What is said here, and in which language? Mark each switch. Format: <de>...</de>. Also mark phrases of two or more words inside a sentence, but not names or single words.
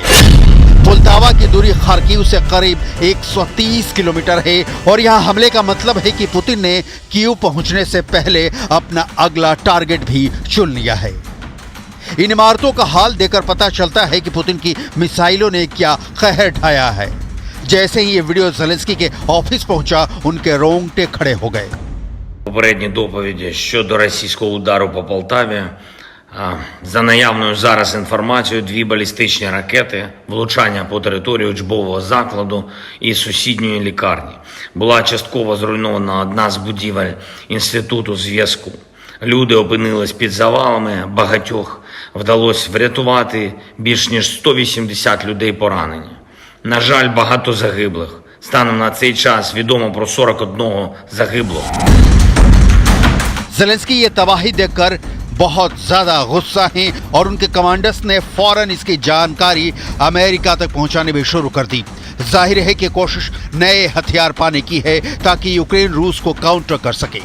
<hi>पोल्तावा की दूरी खार्किव से करीब 130 किलोमीटर है और यहां हमले का मतलब है कि पुतिन ने कीव पहुंचने से पहले अपना अगला टारगेट भी चुन लिया है। इन इमारतों का हाल देखकर पता चलता है कि पुतिन की मिसाइलों ने क्या कहर ढाया है। जैसे ही ये वीडियो जेलेंस्की के ऑफिस पहुंचा, उनके रोंगटे खड़े हो गए।</hi> <uk>Попередні доповіді щодо російського удару по Полтаві. За наявною зараз інформацією, 2 балістичні ракети, влучання по території учбового закладу і сусідньої лікарні. Була частково зруйнована одна з будівель Інституту зв'язку. Люди опинились під завалами, багатьох вдалося врятувати, більш ніж 180 людей поранені. На жаль, багато загиблих. Станом на цей час відомо про 41 загиблого.</uk> <hi>जेलेंस्की ये तबाही देखकर बहुत ज्यादा गुस्सा हैं और उनके कमांडर्स ने फौरन इसकी जानकारी अमेरिका तक पहुंचाने भी शुरू कर दी। जाहिर है कि कोशिश नए हथियार पाने की है ताकि यूक्रेन रूस को काउंटर कर सके।</hi>